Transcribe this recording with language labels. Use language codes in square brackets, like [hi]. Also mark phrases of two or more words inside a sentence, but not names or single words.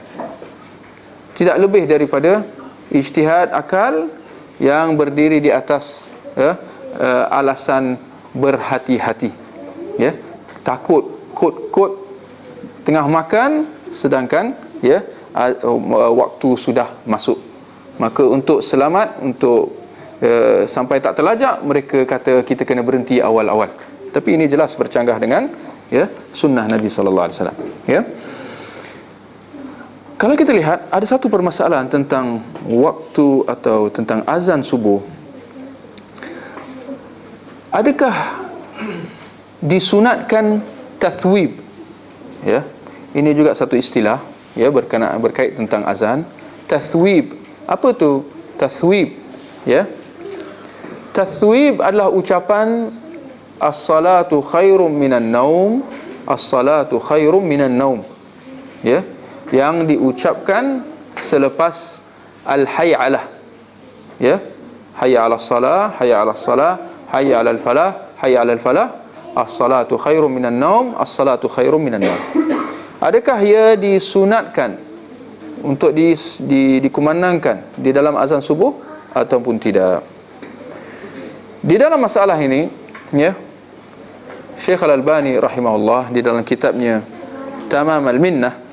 [ms] Tidak lebih daripada ijtihad akal yang berdiri di atas alasan berhati-hati. Ya. Takut kot tengah makan sedangkan, ya, waktu sudah masuk. Maka untuk selamat, untuk sampai tak terlajak, mereka kata kita kena berhenti awal-awal. Tapi ini jelas bercanggah dengan sunnah Nabi [ar] صلى الله عليه وسلم. [ms] Kalau kita lihat, ada satu permasalahan tentang waktu atau tentang azan subuh. Adakah disunatkan tathwib? Ini juga satu istilah berkait tentang azan. Tathwib. Apa tu tathwib? Tathwib adalah ucapan [ar] الصلاة خير من النوم، الصلاة خير من النوم. [ms] Yang diucapkan selepas [ar] الحي على. حي على الصلاة، حي على الصلاة، حي على الفلاح، حي على الفلاح. الصلاة خير من النوم، الصلاة خير من النوم. [ms] Adakah ia disunatkan untuk dikumandangkan di dalam azan subuh ataupun tidak? Di dalam masalah ini, Syekh Al-Albani rahimahullah di dalam kitabnya Tamam al-Minnah,